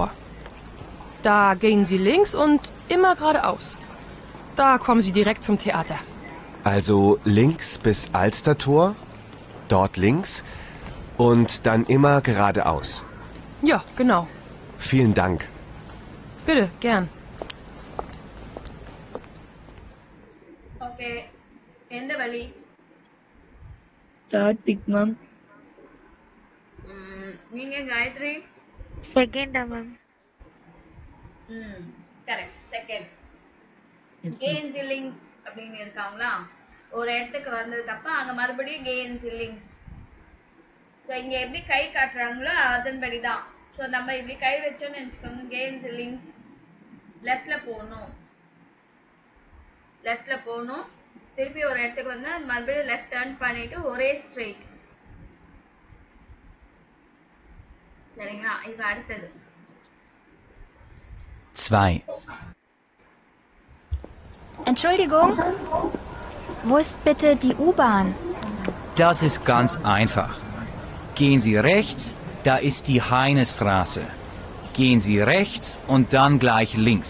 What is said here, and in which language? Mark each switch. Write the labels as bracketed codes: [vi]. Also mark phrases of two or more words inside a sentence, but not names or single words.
[de] Da gehen Sie links und immer geradeaus. Da kommen Sie direkt zum Theater. also links bis Alstertor, dort links und dann immer geradeaus. Ja, genau. Vielen Dank. Bitte, gern. [ta] ஓகே. எந்த வழி? [en] Third pick, ma'am. [ta] நீங்க காயத்ரி? செகண்டா மேம். கரெக்ட். செகண்ட். [en] Yes, ma'am. [de] gehen Sie links [ta] அப்படின்னு இருக்காங்களா? ஒரு இடத்துக்கு வந்ததுக்கு அப்புறம் அங்க மறுபடியும் [de] gehen Sie links. [ta] ஸோ இங்க எப்படி கை காட்டுறாங்களோ அதன்படி தான். ஸோ நம்ம இப்படி கை வச்சோம்னு நினச்சிக்கோங்க. [de] gehen Sie links [ta] லெஃப்ட்ல போகணும். லெஃப்ட்ல போகணும். திருப்பி ஒரு இடத்துக்கு வந்து மறுபடியும் லெஃப்ட் டர்ன் பண்ணிட்டு ஒரே ஸ்ட்ரெயிட். சரிங்களா? இப்போ அடுத்தது 2. [de] Entschuldigung, wo ist bitte die U-Bahn? Das ist ganz einfach. Gehen Sie rechts, da ist die Heinestraße. Gehen Sie rechts und dann gleich links.